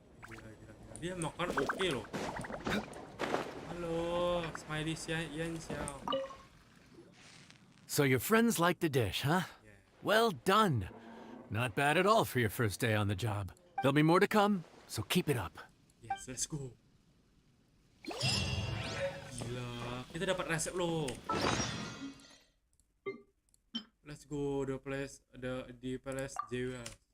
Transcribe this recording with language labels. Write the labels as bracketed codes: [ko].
[id] Gila. Dia makan oke loh. Halo, Smiley Yan Xiao. [en] So your friends like the dish, huh? Well done. Not bad at all for your first day on the job. There'll be more to come, so keep it up. Yes, let's go. [id] Gila, kita dapat resep loh. [en] Let's go the palace Jewel.